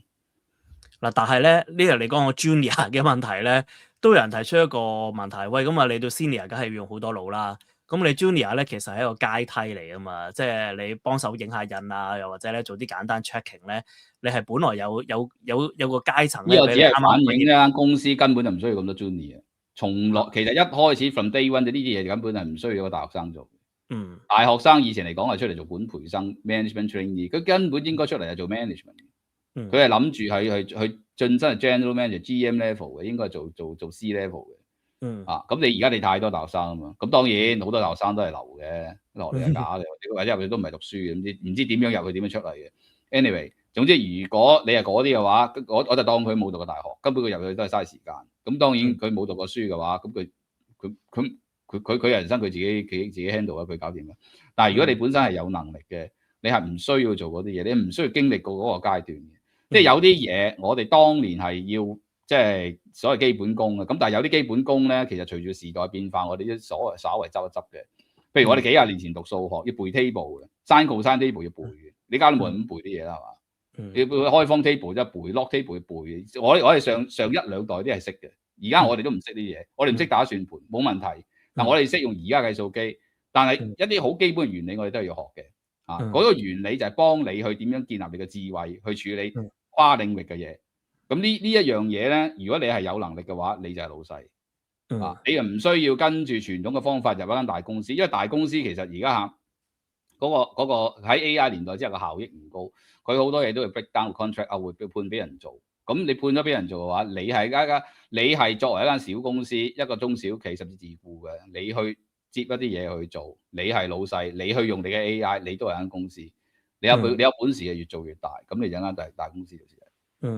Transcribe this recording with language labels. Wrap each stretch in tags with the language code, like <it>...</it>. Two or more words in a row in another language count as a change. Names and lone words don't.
<yue>嗱，但係咧呢日你講個 junior 嘅問題咧，都有人提出一個問題，喂，咁啊你到 senior 梗係要用好多腦啦，咁你 junior 咧其實係一個階梯嚟噶嘛，即係你幫手影下印啊，又或者咧做啲簡單 checking 咧，你係本來有個階層咧，呢個只係反映呢間公司根本就唔需要咁多 junior， 其實一開始</yue> <en>from day one</en> <yue>呢啲嘢根本係唔需要一個大學生做。大學生以前嚟講係出嚟做本培生</yue> <en>management trainee，</en> <yue>佢根本應該出嚟係做 management。佢係諗住去晉身係</yue> <en>general manager、GM level</en> <yue>嘅，應該係做</yue> <en>C level</en> <yue>嘅。咁你而家你太多大學生啊嘛，咁當然好多大學生都係流嘅，落嚟係假嘅，或者入去都唔係讀書嘅，唔知點樣入去點樣出嚟嘅。anyway， 總之如果你係嗰啲嘅話，我就當佢冇讀過大學，根本佢入去都係嘥時間。咁當然佢冇讀過書嘅話，咁佢人生佢自己 handle 啊，佢搞掂嘅。但係如果你本身係有能力嘅，你係唔需要做嗰啲嘢，你唔需要經歷過嗰個階段嘅。即係有啲嘢，我哋當年係要即係所謂基本功嘅，咁但係有啲基本功咧，其實隨住時代變化，我哋都稍為執一執嘅。譬如我哋幾廿年前讀數學要背 table 嘅 ，</yue> <en>sin cosine table</en> <yue>要背嘅，你而家都冇人咁背啲嘢啦，係嘛？要背開方 table 即係背</yue> <en>log table</en> <yue>要背嘅。我哋上一兩代啲係識嘅，而家我哋都唔識啲嘢，我哋唔識打算盤冇問題。但我哋識用而家計數機，但係一啲好基本嘅原理我哋都係要學嘅。嗰個原理就係幫你去點樣建立你嘅智慧去處理跨領域嘅嘢。咁呢一樣嘢咧，如果你係有能力嘅話，你就係老細。你又唔需要跟住傳統嘅方法入一間大公司，因為大公司其實而家嗰個喺 AI 年代之後嘅效益唔高，佢好多嘢都會</yue> <en>break down contract</en> <yue>啊，會判俾人做。咁你判咗俾人做嘅話，你係作為一間小公司，一個中小企甚至自僱嘅，你去接一啲嘢去做，你係老細，你去用你嘅 AI， 你都係間公司。你有本事嘅越做越大，咁你就間大公司就係。</yue>